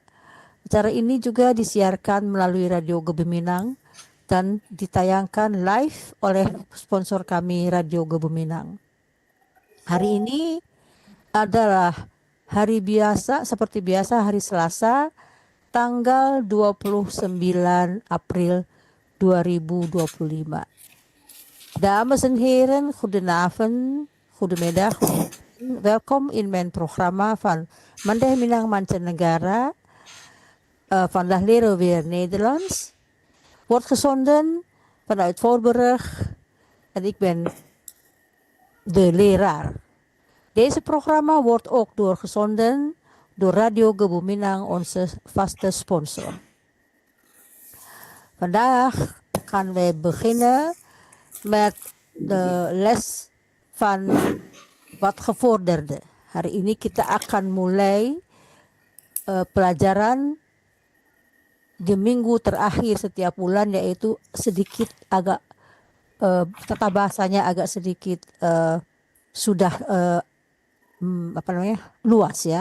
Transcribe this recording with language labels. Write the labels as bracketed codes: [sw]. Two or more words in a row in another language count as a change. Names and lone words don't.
[id] Acara ini juga disiarkan melalui Radio Gebuminang dan ditayangkan live oleh sponsor kami, Radio Gebuminang. Hari ini adalah hari biasa, seperti biasa hari Selasa, tanggal 29 April 2025. [nl] Dames en heren, goedenavond, goedemiddag. Welkom in mijn programma van Mandeh Minang Mancanegara. Vandaag leren we weer Nederlands. Wordt gezonden vanuit Voorburg en ik ben de leraar. Deze programma wordt ook doorgezonden door Radio Gebuminang, onze vaste sponsor. Vandaag gaan we beginnen met de les van wat gevorderde. [id] Hari ini kita akan mulai pelajaran di minggu terakhir setiap bulan, yaitu sedikit agak tata bahasanya agak sedikit sudah luas ya.